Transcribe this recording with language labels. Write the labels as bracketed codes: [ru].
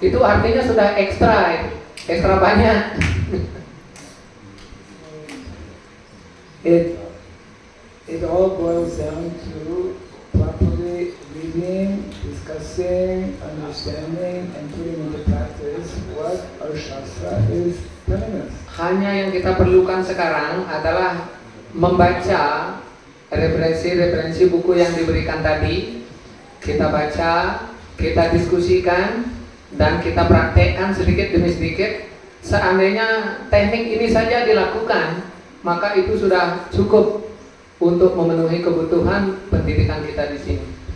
[id] Itu artinya sudah ekstra banyak. [en] It all boils down to properly reading, discussing, understanding, and putting into practice what our Shastra is telling us. [id] Hanya yang kita perlukan sekarang adalah membaca referensi-referensi buku yang diberikan tadi. Kita baca, kita diskusikan, dan kita praktekkan sedikit demi sedikit. Seandainya teknik ini saja dilakukan, maka itu sudah cukup untuk memenuhi kebutuhan pendidikan kita di sini.